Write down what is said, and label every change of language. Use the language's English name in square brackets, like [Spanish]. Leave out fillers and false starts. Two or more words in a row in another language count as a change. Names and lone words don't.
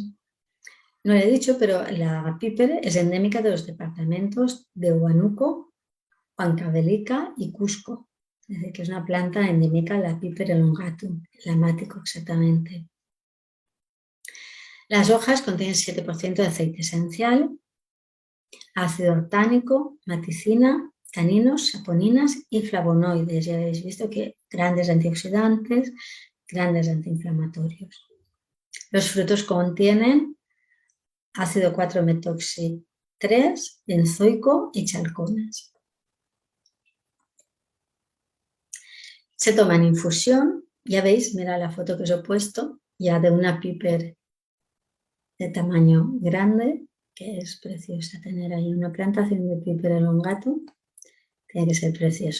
[Spanish] No lo he dicho, pero la Piper es endémica de los departamentos de Huánuco, Huancavelica y Cusco. Es decir, que es una planta endémica, la Piper elongatum, la mático exactamente. Las hojas contienen 7% de aceite esencial, ácido ortánico, maticina, taninos, saponinas y flavonoides. Ya habéis visto que grandes antioxidantes, grandes antiinflamatorios. Los frutos contienen ácido 4-metoxi-3, benzoico y chalconas. Se toma en infusión, ya veis, mira la foto que os he puesto, ya de una Piper de tamaño grande, que es preciosa tener ahí una plantación de Piper elongatum, tiene que ser precioso.